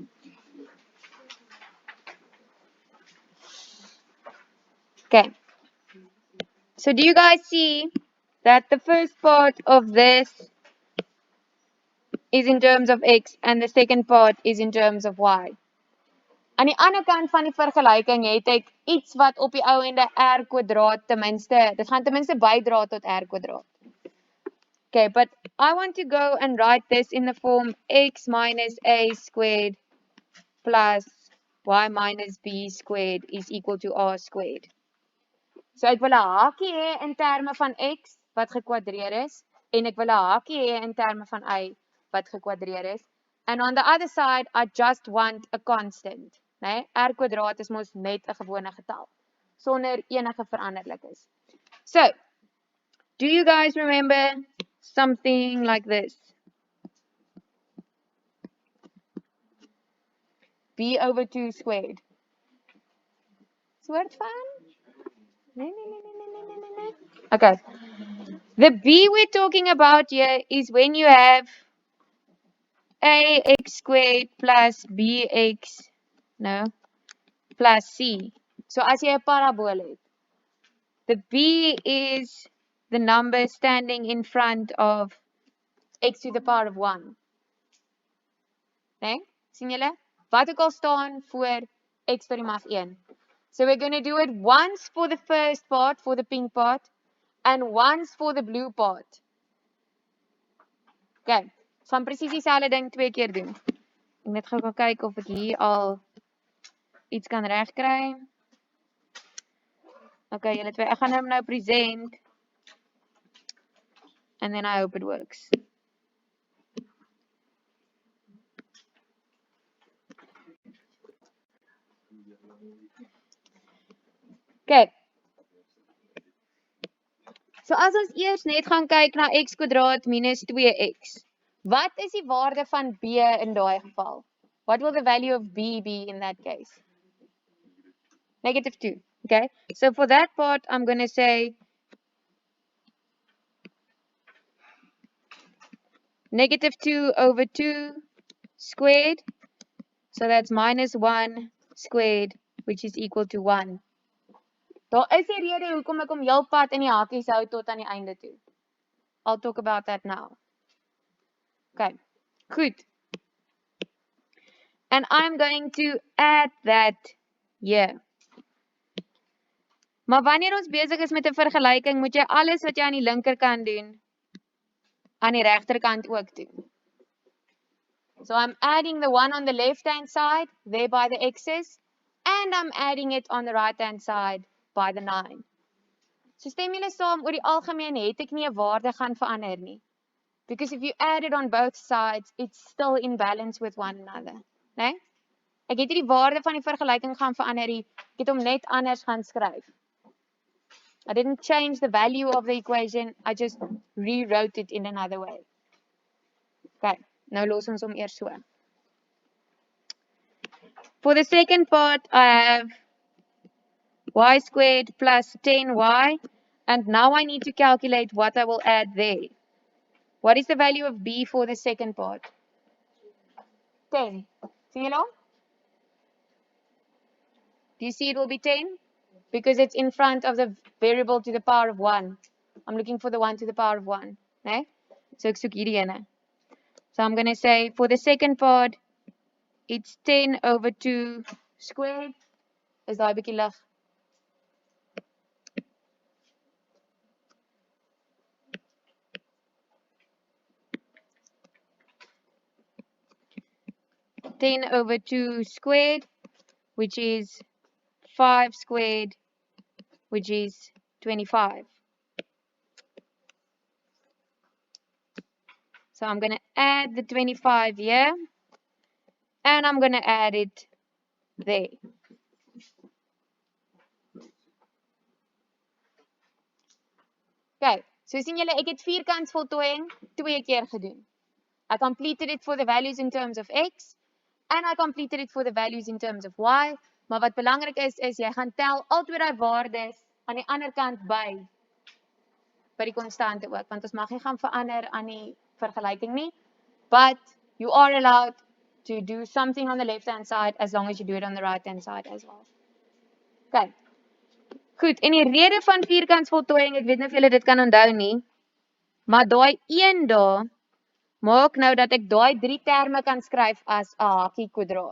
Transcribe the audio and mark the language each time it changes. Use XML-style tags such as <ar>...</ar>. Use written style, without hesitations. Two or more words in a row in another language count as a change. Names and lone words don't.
<en>Okay. So do you guys see that the first part of this is in terms of x and the second part is in terms of y?</en> <af>Aan die ander kant van die vergelyking het ek iets wat op die ou ende r kwadraat ten minste bydra tot r kwadraat.</af> <en>Okay, but I want to go and write this in the form x minus a squared plus y minus b squared is equal to r squared.</en> <af>So ek wil 'n hakie hê in terme van x wat gekwadreer is en ek wil 'n hakie hê in terme van y wat gekwadreer is.</af> <en>And on the other side, I just want a constant.</en> <af>Nee, r kwadraat is mos net 'n gewone getal sonder enige veranderlikes.</af> <en>So, do you guys remember something like this? B over 2 squared.</en> <af>Soort van? Nee.</af> <en>Okay. The B we're talking about here is when you have ax squared plus bx, plus c.</en> <af>So as jy 'n parabool het,</af> <en>the b is the number standing in front of x to the power of 1.</en> <af>Nee? Sien julle? Wat ook al staan voor x tot die mag 1.</af> <en>So we're going to do it once for the first part, for the pink part, and once for the blue part.</en> <af>Okay, van presies dieselfde ding 2 keer doen. Ek net gou kyk of ek hier al iets kan regkry. Okay, julle twee, ek gaan hom nou present.</af> <en>And then I hope it works. Okay.</en> <af>So as ons eers net gaan kyk na x kwadraat minus 2x. Wat is die waarde van b in daai geval?</af> <en>What will the value of b be in that case? Negative 2. Okay. So for that part, I'm going to say negative 2 over 2 squared. So that's minus 1 squared, which is equal to 1.</en> <af>Daar is 'n rede hoekom ek hom heel pad in die hakies hou tot aan die einde toe.</af> <en>I'll talk about that now. Okay, goed. And I'm going to add that here.</en> <af>Maar wanneer ons besig is met 'n vergelyking, moet jy alles wat jy aan die linkerkant doen aan die regterkant ook toe.</af> <en>So I'm adding the 1 on the left-hand side, there by the x's, and I'm adding it on the right-hand side by the 9.</en> <af>So stem julle saam, oor die algemeen het ek nie 'n waarde gaan verander nie.</af> <en>Because if you add it on both sides, it's still in balance with one another.</en> <af>Nee? Ek het nie die waarde van die vergelyking gaan verander nie, ek het hom net anders gaan skryf.</af> <en>I didn't change the value of the equation, I just rewrote it in another way.</en> <af>Okay, nou los ons hom eers so.</af> <en>For the second part, I have y squared plus 10y, and now I need to calculate what I will add there. What is the value of b for the second part? 10. See you Do you see it will be 10? Because it's in front of the variable to the power of 1. I'm looking for the 1 to the power of 1.</en> <af>Nee? So ek soek hierdie ene.</af> <en>So I'm going to say for the second part, it's 10 over 2 squared.</en> <af>Is daai bietjie lig?</af> <en>Ten over 2 squared, which is 5 squared, which is 25. So I'm going to add the 25 here, and I'm going to add it there.</en> <af>Okay, so sien julle, ek het vierkantsvoltooiing 2 keer gedoen.</af> <en>I completed it for the values in terms of x, and I completed it for the values in terms of y,</en> <af>maar wat belangrik is jy gaan tel al twee daai waardes aan die ander kant by die konstante ook, want ons mag nie gaan verander aan die vergelyking nie,</af> <en>but you are allowed to do something on the left-hand side as long as you do it on the right-hand side as well. Okay.</en> <af>Goed, en die rede van vierkantsvoltooiing, ek weet nie of julle dit kan onthou nie, maar daai 1 daar maak nou dat ek daai 3 terme kan skryf as 'n hakkie kwadraat.</af>